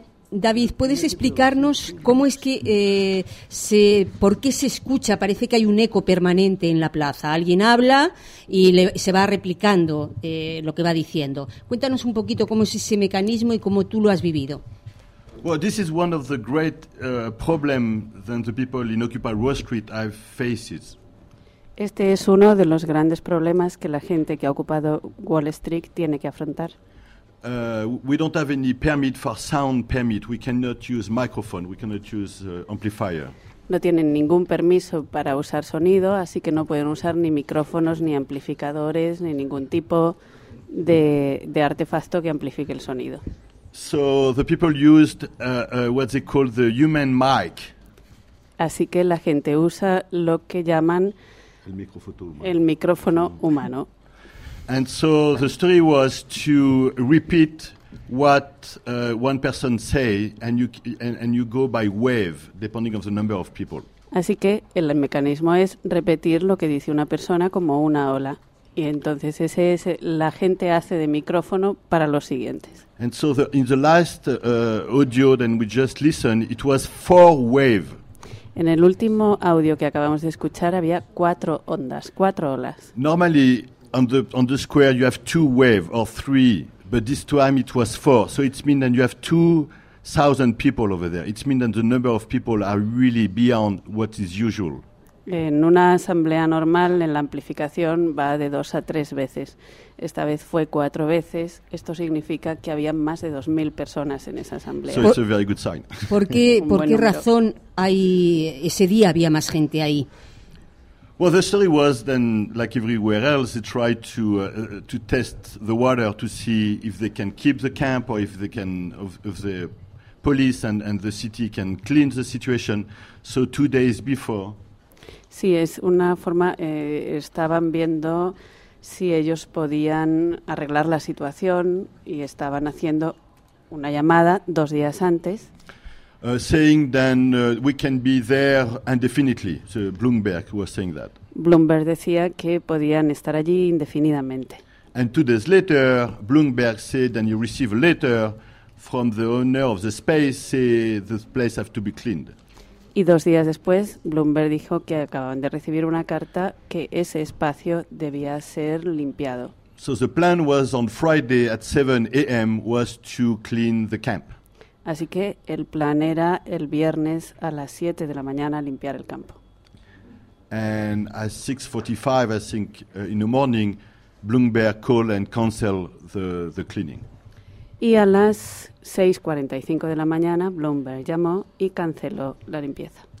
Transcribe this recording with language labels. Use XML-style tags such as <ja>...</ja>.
<es>David, ¿puedes explicarnos cómo es que por qué se escucha? Parece que hay un eco permanente en la plaza. Alguien habla y se va replicando lo que va diciendo. Cuéntanos un poquito cómo es ese mecanismo y cómo tú lo has vivido.</es> <en>Well, this is one of the great problem that the people in Occupy Wall Street have faced.</en> <es>Este es uno de los grandes problemas que la gente que ha ocupado Wall Street tiene que afrontar.</es> <en>We don't have any permit for sound permit. We cannot use microphone. We cannot use amplifier.</en> <es>No tienen ningún permiso para usar sonido, así que no pueden usar ni micrófonos, ni amplificadores, ni ningún tipo de artefacto que amplifique el sonido.</es> <en>So the people used what they call the human mic.</en> <es>Así que la gente usa lo que llaman el micrófono humano.</es> <en>And so the story was to repeat what one person say, and you go by wave depending on the number of people.</en> <es>Así que el mecanismo es repetir lo que dice una persona como una ola. Y entonces ese es la gente hace de micrófono para los siguientes.</es> <en>And so in the last audio that we just listened, it was four wave.</en> <es>En el último audio que acabamos de escuchar había cuatro ondas, cuatro olas.</es> <en>Normally on the square you have two wave or three, but this time it was four. So it means that you have 2,000 people over there. It means that the number of people are really beyond what is usual.</en> <es>En una asamblea normal, en la amplificación, va de 2 a 3 veces. Esta vez fue 4 veces. Esto significa que había más de 2,000 personas en esa asamblea.</es> <en>So it's a very good sign.</en> <es>¿Por qué razón hay ese día había más gente ahí?</es> <en>Well, the story was then, like everywhere else, they tried to test the water to see if they can keep the camp or if they can, if the police and the city can clean the situation. So 2 days before.</en> <es>Sí, es una forma, estaban viendo si ellos podían arreglar la situación y estaban haciendo una llamada 2 días antes.</es> <en>Saying that we can be there indefinitely, so Bloomberg was saying that.</en> <es>Bloomberg decía que podían estar allí indefinidamente.</es> <en>And 2 days later, Bloomberg said that you receive a letter from the owner of the space, say this place has to be cleaned.</en> <es>Y 2 días después, Bloomberg dijo que acababan de recibir una carta que ese espacio debía ser limpiado.</es> <en>So the plan was on Friday at 7 a.m. was to clean the camp.</en> <es>Así que el plan era el viernes a las 7 de la mañana limpiar el campo.</es> <en>And at 6:45, I think, in the morning, Bloomberg called and canceled the cleaning.</en> <es>Y a las 6:45 de la mañana, Bloomberg llamó y canceló la limpieza.</es>